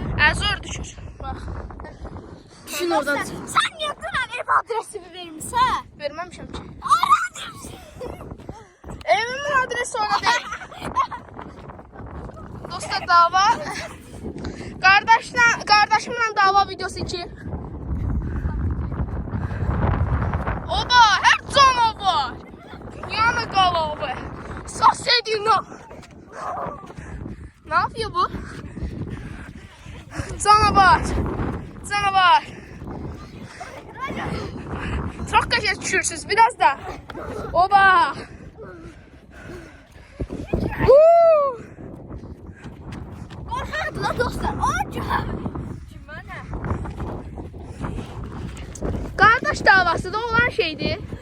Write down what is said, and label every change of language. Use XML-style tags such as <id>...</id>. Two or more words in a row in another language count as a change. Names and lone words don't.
<az>Zor düşür. Bax. Düşün oradan çıx. Sən niyə dünən ev adresimi vermişsən? Verməmişəm ki. Aradım. Evimin adresi ona deyil. Dostlar dava. Qardaşımla dava videosu 2.</az> <tr>Oba, hep canavar.</tr> <az>Dünyanın qalavı. Sosedino.</az> <tr>Ne yapıyor bu? Canavar. Canavar.</tr> <az>Çok qəşəng düşürsünüz biraz da. Oba. Qorxaqdı la dostlar. Kimə nə? Qardaş davası da olan şeydir.</az>